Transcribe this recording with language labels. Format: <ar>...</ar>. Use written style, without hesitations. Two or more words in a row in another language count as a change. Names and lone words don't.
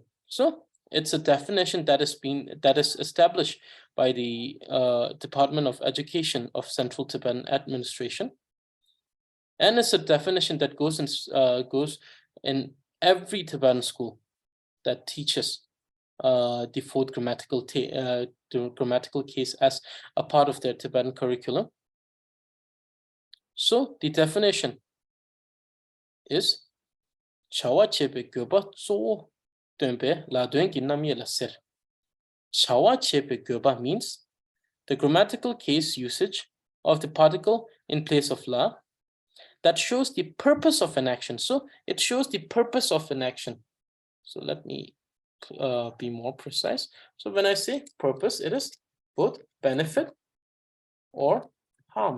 <en>So it's a definition that is established by the Department of Education of Central Tibetan Administration, and it's a definition that goes in every Tibetan school that teaches the fourth grammatical case as a part of their Tibetan curriculum. So the definition is</en> <bo>བྱ་བ་བྱེད་པའི་དགོས་པ་གཙོ་བོར་སྟོན་པའི་ལ་དོན་གྱི་རྣམ་དབྱེ་ལ་ཟེར. བྱ་བ་བྱེད་པའི་དགོས་པ</bo> <en>means the grammatical case usage of the particle in place of la that shows the purpose of an action. So it shows the purpose of an action. So let me be more precise. So when I say purpose, it is both benefit or harm.</en>